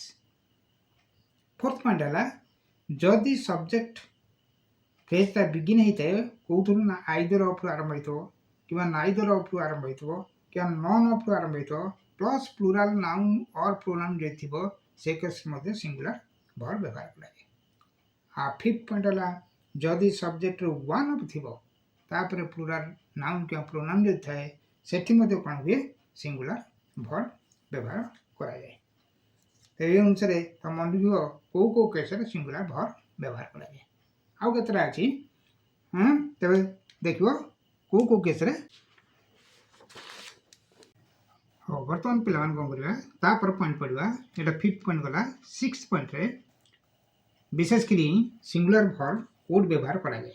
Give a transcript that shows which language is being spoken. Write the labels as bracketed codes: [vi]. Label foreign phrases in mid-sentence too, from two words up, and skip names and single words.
[en] Fourth point [or] ହେଲା ଯଦି [en] subject phrase-ta begin [or] ହେଇଥାଏ କେଉଁଥିରୁ ନା [en] either of-ru [or] ଆରମ୍ଭ ହେଇଥିବ କିମ୍ବା [en] neither of-ru [or] ଆରମ୍ଭ ହେଇଥିବ କିମ୍ବା [en] none of-ru [or] ଆରମ୍ଭ ହେଇଥିବ [en] plus plural noun or pronoun [or] ଯଦି ଥିବ ସେ କେସ୍ ମଧ୍ୟ [en] singular verb [or] ବ୍ୟବହାର କରାଯାଏ। ଆଉ [en] fifth point [or] ହେଲା ଯଦି [en] subject-re one of [or] ଥିବ ତାପରେ [en] plural noun [or] କିମ୍ବା ପ୍ରୋନାଉନ୍ ଯଦି ଥାଏ ସେଠି ମଧ୍ୟ କ'ଣ ହୁଏ [en] singular verb [or] ବ୍ୟବହାର କରାଯାଏ। ଏଇ ଅନୁସାରେ ତା ମନେ ରଖିବ କେଉଁ କେଉଁ କେସରେ [en] singular verb [or] ব্যবহার କରାଯାଏ। ଆଉ କେତେଟା ଅଛି ତେବେ ଦେଖିବ କେଉଁ କେଉଁ କେସ୍ରେ। ହଉ ବର୍ତ୍ତମାନ ପିଲାମାନେ କ'ଣ କରିବା ତାପରେ ପଏଣ୍ଟ ପଡ଼ିବା। ଏଇଟା [en] fifth point [or] ଗଲା। [en] six point-re [or] ବିଶେଷ କରି [en] singular verb [or] କୋଉଠି ବ୍ୟବହାର କରାଯାଏ।